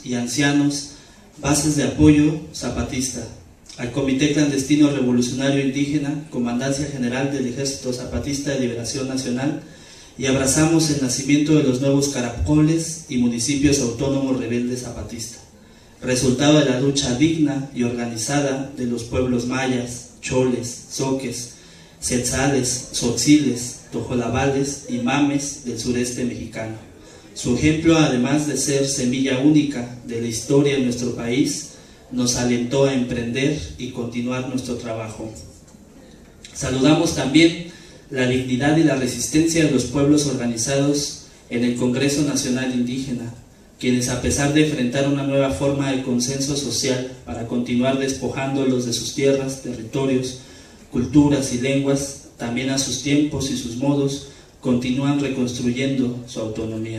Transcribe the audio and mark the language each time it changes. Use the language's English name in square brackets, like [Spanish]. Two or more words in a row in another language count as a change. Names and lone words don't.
[Spanish] y ancianos, bases de apoyo zapatista, al Comité Clandestino Revolucionario Indígena, Comandancia General del Ejército Zapatista de Liberación Nacional, y abrazamos el nacimiento de los nuevos caracoles y municipios autónomos rebeldes zapatistas, resultado de la lucha digna y organizada de los pueblos mayas, choles, zoques, tzetzales, tzotziles, tojolabales y mames del sureste mexicano. Su ejemplo, además de ser semilla única de la historia de nuestro país, nos alentó a emprender y continuar nuestro trabajo. Saludamos también la dignidad y la resistencia de los pueblos organizados en el Congreso Nacional Indígena, quienes, a pesar de enfrentar una nueva forma de consenso social para continuar despojándolos de sus tierras, territorios, culturas y lenguas, también a sus tiempos y sus modos, continúan reconstruyendo su autonomía.